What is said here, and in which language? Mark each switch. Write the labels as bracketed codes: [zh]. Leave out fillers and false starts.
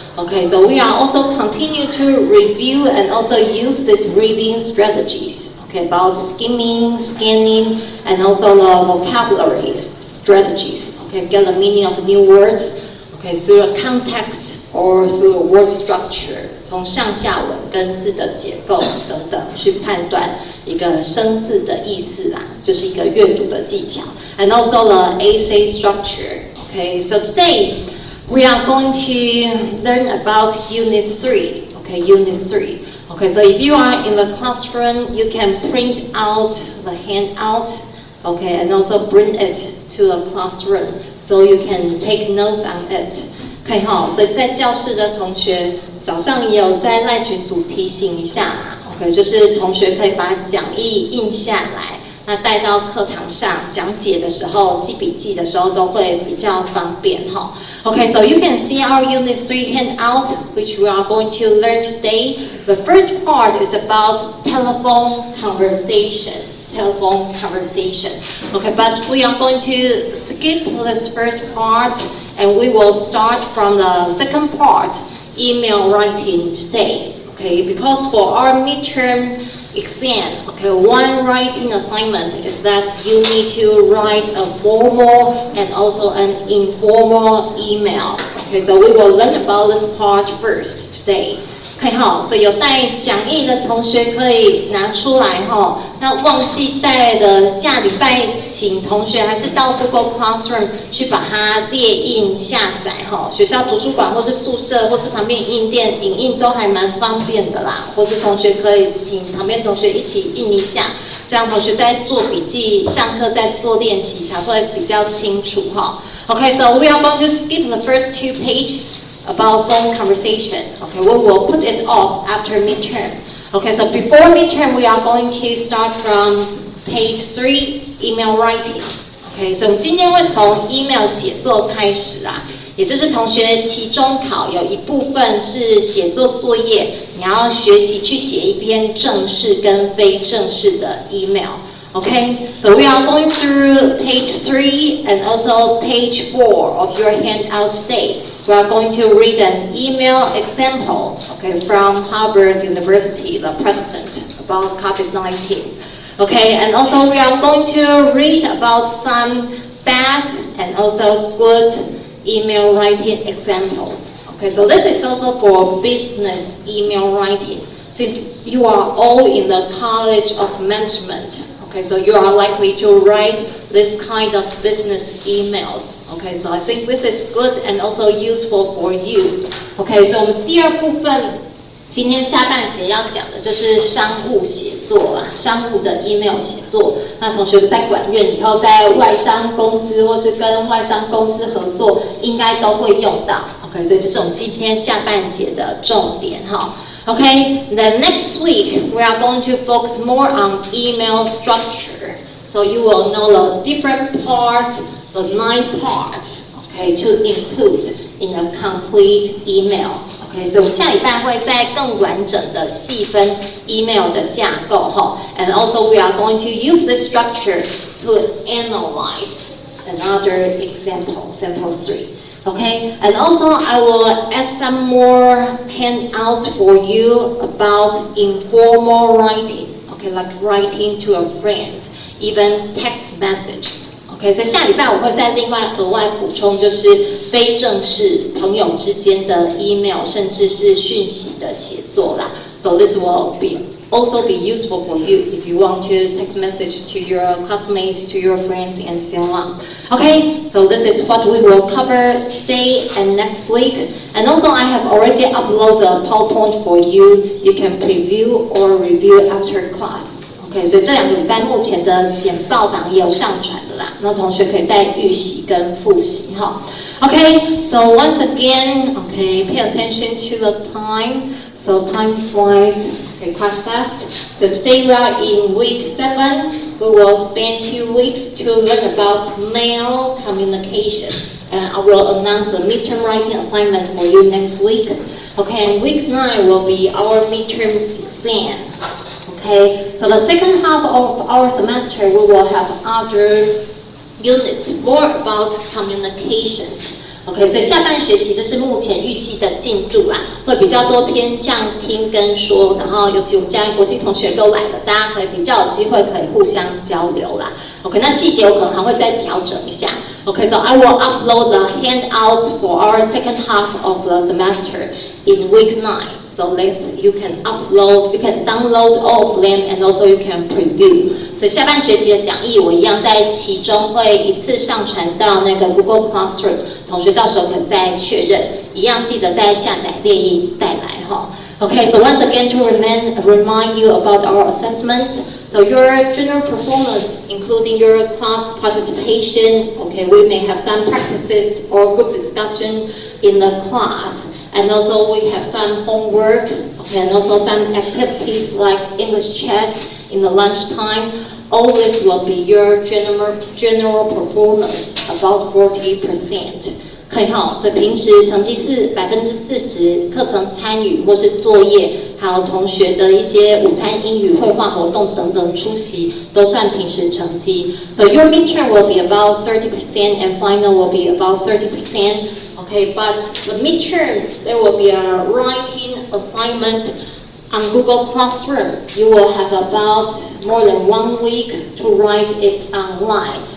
[en] Okay, so we are also continue to review and also use these reading strategies. Okay, about skimming, scanning, and also the vocabulary strategies. Okay, get the meaning of new words. Okay, through a context or through a word structure. [zh] 从上下文跟字的结构等等去判断一个生字的意思啦，就是一个阅读的技巧。 [en] And also the essay structure. Okay, so today we are going to learn about Unit 3. Okay, Unit 3. Okay, so if you are in the classroom, you can print out the handout, okay, and also bring it to the classroom so you can take notes on it. [zh] 可以哈，所以在教室的同学早上也有在赖群组提醒一下啦。 OK， 就是同学可以把讲义印下来。那带到课堂上讲解的时候、记笔记的时候都会比较方便哈。 [en] Okay, so you can see our Unit 3 handout, which we are going to learn today. The first part is about telephone conversation. Telephone conversation. Okay, but we are going to skip this first part and we will start from the second part, email writing today. Okay, because for our midterm exam, okay, one writing assignment is that you need to write a formal and also an informal email. Okay, so we will learn about this part first today. [zh] 可以哈，所以有带讲义的同学可以拿出来哈。那忘记带的，下礼拜请同学还是到 Google Classroom 去把它列印下载哈。学校图书馆或是宿舍或是旁边影印店影印都还蛮方便的啦。或是同学可以请旁边同学一起印一下，这样同学在做笔记、上课在做练习才会比较清楚哈。 [en] Okay, so we are going to skip the first 2 pages. About phone conversation. Okay, we will put it off after midterm. Okay, so before midterm, we are going to start from page 3, email writing. Okay, so [zh] 我们今天会从 email 写作开始啦，也就是同学期中考有一部分是写作作业，你要学习去写一篇正式跟非正式的 email. [en] Okay, so we are going through page 3 and also page 4 of your handout today. We are going to read an email example, okay, from Harvard University, the president, about COVID-19. Okay, and also we are going to read about some bad and also good email writing examples. Okay, so this is also for business email writing. Since you are all in the College of Management, okay, so you are likely to write this kind of business emails. Okay, so I think this is good and also useful for you. Okay, so [zh] 我们第二部分今天下半节要讲的就是商务写作啦，商务的 email 写作。那同学在管院以后，在外商公司或是跟外商公司合作，应该都会用到。 OK， 所以这是我们今天下半节的重点哈。 [en] Okay, then next week we are going to focus more on email structure. So you will know the different parts, the 9 parts, okay, to include in a complete email. Okay, so [zh] 下礼拜会再更完整的细分 email 的架构哈。 [en] And also we are going to use this structure to analyze another example, sample 3. Okay, and also I will add some more handouts for you about informal writing. Okay, like writing to your friends, even text messages. [zh] Okay, 所以下礼拜我会再另外额外补充，就是非正式朋友之间的 email， 甚至是讯息的写作啦。 [en] So this will also be useful for you if you want to text message to your classmates, to your friends, and so on. Okay, so this is what we will cover today and next week. And also I have already uploaded the PowerPoint for you. You can preview or review after class. [zh] Okay, 所以这2个礼拜目前的简报档也有上传的啦，那同学可以再预习跟复习哈。 [en] Okay, so once again, okay, pay attention to the time. So time flies quite fast. So today we are in week 7. We will spend 2 weeks to learn about mail communication. And I will announce the midterm writing assignment for you next week. Okay, and week 9 will be our midterm exam. Okay, so the second half of our semester we will have other units more about communications. [zh] OK， 所以下半学期就是目前预计的进度啦，会比较多偏向听跟说，然后尤其我们现在国际同学都来了，大家可以比较有机会可以互相交流啦。 OK， 那细节我可能还会再调整一下。 [en] OK，so I will upload the handouts for our second half of the semester in week 9. So that you can download all of them and also you can preview. [zh] 所以下半学期的讲义我一样在其中会一次上传到那个 Google Classroom， 同学到时候可以再确认，一样记得再下载列印带来哈。 [en] Okay, so once again to remind you about our assessments. So your general performance, including your class participation, okay, we may have some practices or group discussion in the class. And also we have some homework, okay, and also some activities like English chats in the lunchtime. All this will be your general performance, about 40%。 [zh] 可以哈，所以平时成绩是40%，课程参与或是作业，还有同学的一些午餐英语、绘画活动等等出席，都算平时成绩。 [en] So your midterm will be about 30% and final will be about 30%. Okay, but the midterm there will be a writing assignment on Google Classroom. You will have about more than 1 week to write it online.